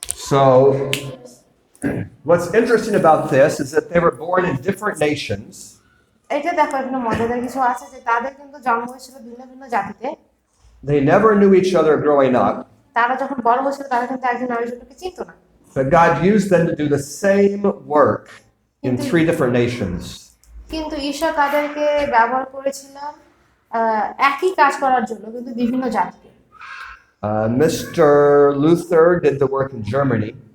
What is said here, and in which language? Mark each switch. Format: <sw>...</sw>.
<en>So, what's interesting about this is that they were born in different nations.</en> <bn>এটা দেখো, এখানে মজাদার কিছু আছে যে তাদের কিন্তু জন্ম হয়েছিল ভিন্ন ভিন্ন জাতিতে।</bn> <en>They never knew each other growing up,</en> <bn>তারা যখন বড় হয়েছিল তারা কিন্তু একজন আরেকজনকে চিনতো না।</bn> <en>but God used them to do the same work in 3 different nations.</en> <bn>কিন্তু ঈশ্বর তাদেরকে ব্যবহার করেছিলেন একই কাজ করার জন্য, কিন্তু বিভিন্ন জাতিতে।</bn> <en>Mr. Luther did the work in Germany,</en>